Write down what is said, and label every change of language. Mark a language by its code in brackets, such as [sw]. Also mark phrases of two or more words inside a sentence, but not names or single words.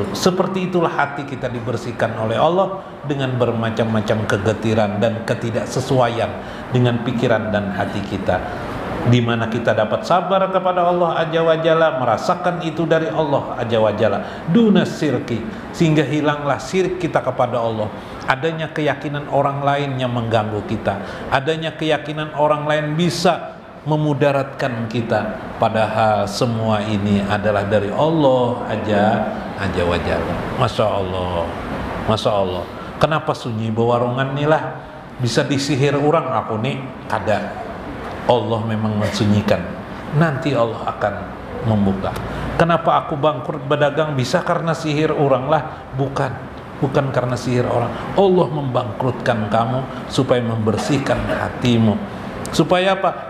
[id] Seperti itulah hati kita dibersihkan oleh Allah dengan bermacam-macam kegetiran dan ketidaksesuaian dengan pikiran dan hati kita, di mana kita dapat sabar kepada Allah [ar] عز وجل, [id] merasakan itu dari Allah [ar] عز وجل, [id] dunas sirki, sehingga hilanglah syirik kita kepada Allah. Adanya keyakinan orang lain yang mengganggu kita, adanya keyakinan orang lain bisa memudaratkan kita, padahal semua ini adalah dari Allah [ar] عز وجل. ما شاء الله، ما شاء الله. [bjn] Kenapa sunyi bewarungan nih lah, bisa disihir orang aku nih kada. [id] Allah memang mensunyikan, nanti Allah akan membuka. Kenapa aku bangkrut berdagang? Bisa karena sihir orang lah, bukan karena sihir orang. Allah membangkrutkan kamu supaya membersihkan hatimu. Supaya apa?